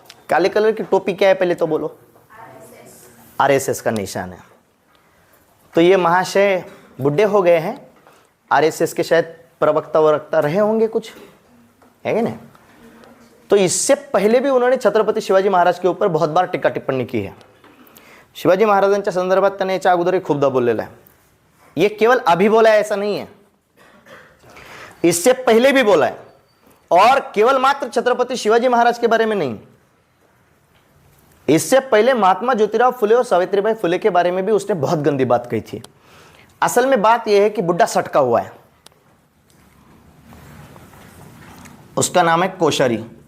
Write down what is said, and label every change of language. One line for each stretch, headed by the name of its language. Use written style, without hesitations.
Hindi: काले कलर की टोपी क्या है पहले तो बोलो? आरएसएस का निशान है। तो ये महाशय बुड्ढे हो गए हैं, आरएसएस के शायद प्रवक्ता वक्ता रहे होंगे कुछ, है कि नहीं? तो इससे पहले भी उन्होंने छत्रपती शिवाजी महाराज के ऊपर बहुत बार टीका टिप्पणी की है।
Marathi: शिवाजी महाराजांच्या संदर्भात त्याने याच्या अगोदरही खूपदा बोललेला आहे।
Hindi: ये केवल अभी बोला है ऐसा नहीं है, इससे पहले भी बोला है, और केवल मात्र छत्रपति शिवाजी महाराज के बारे में नहीं, इससे पहले महात्मा ज्योतिराव फुले और सावित्रीबाई फुले के बारे में भी उसने बहुत गंदी बात कही थी। असल में बात यह है कि बुड्ढा सटका हुआ है, उसका नाम है कोश्यारी।